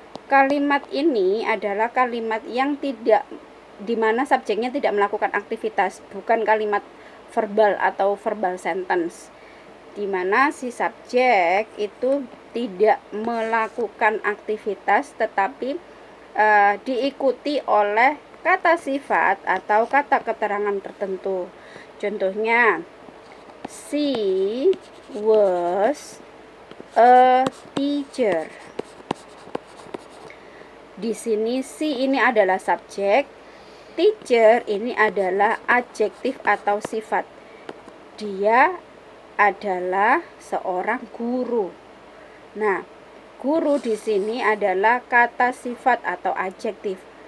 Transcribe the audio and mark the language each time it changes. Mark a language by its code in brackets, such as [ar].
[id] Kalimat ini adalah kalimat yang tidak, dimana subjeknya tidak melakukan aktivitas, bukan kalimat verbal atau verbal sentence, dimana si subjek itu tidak melakukan aktivitas tetapi diikuti oleh kata sifat atau kata keterangan tertentu. Contohnya, [en] she was a teacher. [id] Di sini she ini adalah subjek, teacher ini adalah adjektif atau sifat. Dia adalah seorang guru. Nah, guru di sini adalah kata sifat atau adjektif.